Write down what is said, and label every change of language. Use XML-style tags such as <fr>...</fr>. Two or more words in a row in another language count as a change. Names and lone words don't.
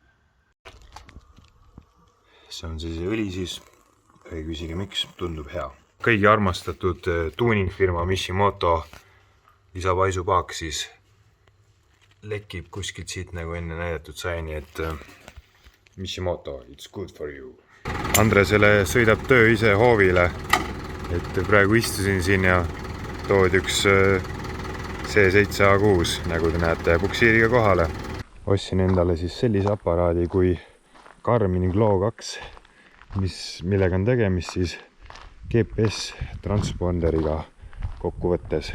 <et>See on siis õli siis, ei küsige miks, tundub hea. Kõigi armastatud tuuningfirma Mishimoto lisapaisupaak siis lekib kuskilt siit nagu enne näidatud sai, nii et Mishimoto,</et> <en>it's good for you.</en> <et>Andresele sõidab töö ise hoovile, et praegu istusin siin ja toodi üks C7A6, nagu te näete, puksiiriga kohale. Ostsin endale siis sellise aparaadi kui Garmin Glow 2, millega on tegemist siis GPS transponderiga kokkuvõttes.</et>